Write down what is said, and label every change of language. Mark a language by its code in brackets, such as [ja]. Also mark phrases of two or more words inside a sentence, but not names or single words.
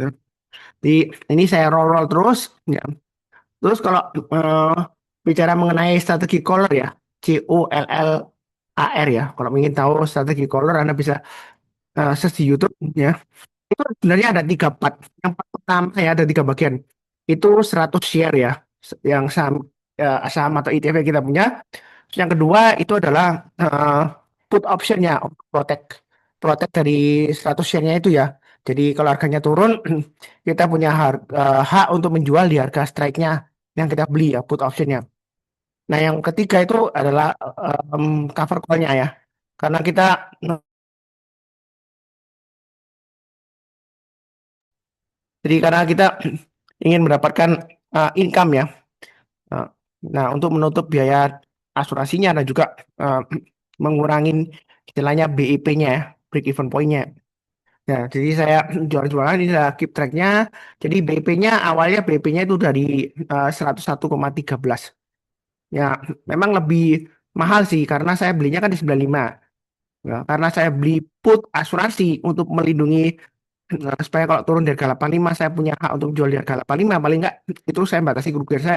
[id] Di ini saya roll terus ya. Terus kalau eh, bicara mengenai strategi collar ya, COLLAR ya. Kalau ingin tahu strategi collar Anda bisa search di YouTube ya. Itu sebenarnya ada tiga part. Yang part pertama ya ada tiga bagian. Itu 100 share ya, yang saham saham atau ETF yang kita punya. Terus yang kedua itu adalah eh, [en] put optionnya, [id] protect protect dari 100 share-nya itu ya. Jadi kalau harganya turun, kita punya hak untuk menjual di harga strike-nya yang kita beli ya, [en] put optionnya. [id] Nah yang ketiga itu adalah [en] cover call-nya [id] ya. Karena kita karena kita ingin mendapatkan income ya. Nah, nah, untuk menutup biaya asuransinya dan juga eh, mengurangi istilahnya BIP-nya ya, [en] break even point-nya. [id] Nah, jadi saya jual-jualan ini adalah [en] keep track-nya. [id] Jadi BIP-nya awalnya BIP-nya itu dari 101,13. Ya, memang lebih mahal sih karena saya belinya kan di 95. Ya, karena saya beli put asuransi untuk melindungi supaya kalau turun dari harga 85 saya punya hak untuk jual di harga 85 paling enggak itu saya batasi kerugian saya.